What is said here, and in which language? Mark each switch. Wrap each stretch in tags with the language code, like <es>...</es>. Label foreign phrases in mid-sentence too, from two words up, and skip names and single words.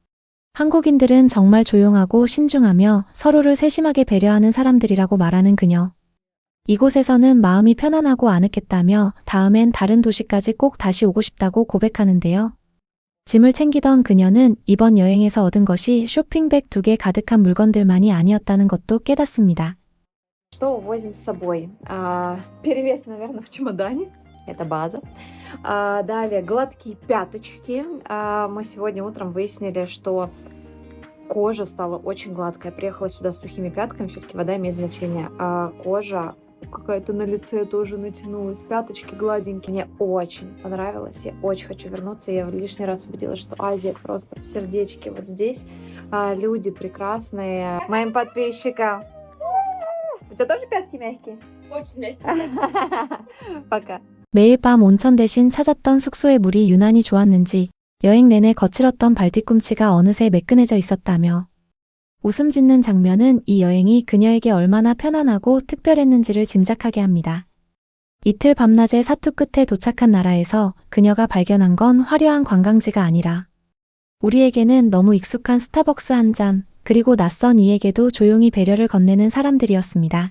<ko>한국인들은 정말 조용하고 신중하며 서로를 세심하게 배려하는 사람들이라고 말하는 그녀. 이곳에서는 마음이 편안하고 아늑했다며 다음엔 다른 도시까지 꼭 다시 오고 싶다고 고백하는데요. 짐을 챙기던 그녀는 이번 여행에서 얻은 것이 쇼핑백 2개 가득한 물건들만이 아니었다는 것도 깨닫습니다.</ko> <ru>Что возим с собой? Перевес, наверное, в чемодане. Это база. Далее гладкие пяточки. Мы сегодня утром выяснили, что кожа стала очень гладкая. Я приехала сюда с сухими пятками, все-таки вода имеет значение. Кожа какая-то на лице тоже натянулась, пяточки гладенькие. Мне очень понравилось, я очень хочу вернуться. Я лишний раз убедилась, что Азия просто в сердечке вот здесь. Люди прекрасные. Моим подписчикам. У тебя тоже пятки мягкие? Очень мягкий. Пока.</ru> <ko>매일 밤 온천 대신 찾았던 숙소의 물이 유난히 좋았는지 여행 내내 거칠었던 발뒤꿈치가 어느새 매끈해져 있었다며 웃음 짓는 장면은 이 여행이 그녀에게 얼마나 편안하고 특별했는지를 짐작하게 합니다. 이틀 밤낮의 사투 끝에 도착한 나라에서 그녀가 발견한 건 화려한 관광지가 아니라 우리에게는 너무 익숙한 스타벅스 한 잔, 그리고 낯선 이에게도 조용히 배려를 건네는 사람들이었습니다.</ko>